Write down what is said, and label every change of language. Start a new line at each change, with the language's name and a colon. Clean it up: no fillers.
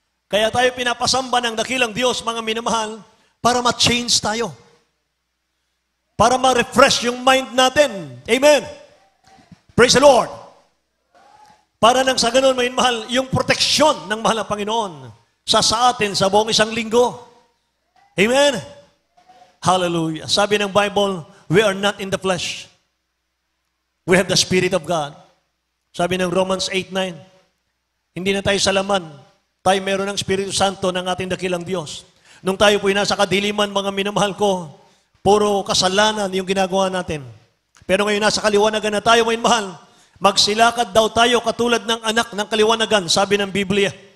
Filipino: Kaya tayo pinapasamba ng dakilang Diyos, mga minamahal, para ma-change tayo. Para ma-refresh yung mind natin. Amen.
English: Praise the Lord.
Filipino: Para nang sa ganun, mga minamahal, yung proteksyon ng mahal na Panginoon sa atin sa buong isang linggo. Amen. Hallelujah. Sabi ng Bible,
English: we are not in the flesh. We have the Spirit of God.
Filipino: Sabi ng Romans 8:9, hindi na tayo sa laman. Tayo meron ng Espiritu Santo ng ating dakilang Diyos. Nung tayo po'y nasa kadiliman, mga minamahal ko, puro kasalanan yung ginagawa natin. Pero ngayon nasa kaliwanagan na tayo, mga minamahal, magsilakad daw tayo katulad ng anak ng kaliwanagan, sabi ng Biblia.